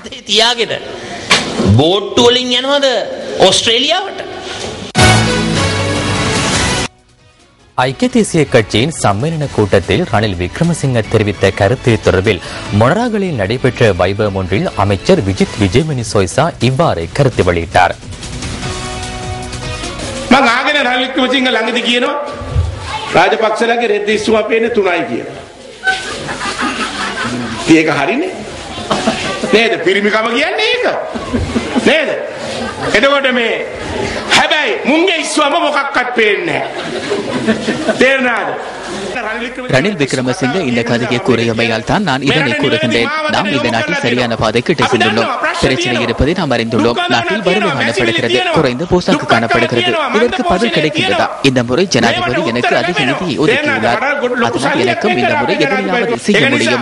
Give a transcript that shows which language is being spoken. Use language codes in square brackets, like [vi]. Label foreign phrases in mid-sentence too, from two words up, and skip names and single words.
[ta] ஐக்கிய தேசிய கட்சியின் சம்மேளன கூட்டத்தில் ரணில் விக்ரமசிங்க தெரிவித்த கருத்து தொடர்பில் மொனராகலில் நடைபெற்ற வைபவம் ஒன்றில் அமைச்சர் விஜித் விஜயமணி சோய்சா இவ்வாறு கருத்து வெளியிட்டார். [si] මං ආගෙන රනිල් වික්‍රමසිංහ ළඟදී කියනවා රාජපක්ෂලගේ රෙද්ද ඉස්සුම පේන්නේ 3යි කියලා. ඒක හරිනේ. නේද? පිරිමිකම කියන්නේ ඒක. නේද? එතකොට මේ හැබැයි මුංගේ ඉස්සුවම මොකක්වත් පේන්නේ නැහැ. තේරෙනවද? [ta] ரணில் விக்ரமசிங்க இந்த கதையை கூறியமையால் தான் நான் இதனை கூறுகின்றேன். நாம் இந்த நாட்டில் சரியான பாதைக்கு இட்டு சென்றுள்ளோம். பிரச்சனை இருப்பதை நாம் அறிந்துள்ளோம். நாட்டில் வறுமை காணப்படுகிறது, குறைந்த போசாக்கு காணப்படுகிறது. இதற்கு பதில் கிடைக்கின்றதா? இந்த முறை ஜனாதிபதி எனக்கு அதிக நிதியை ஒதுக்கியுள்ளார். அதனால் எனக்கும் இந்த முறை எதிரையாவது செய்ய முடியும்.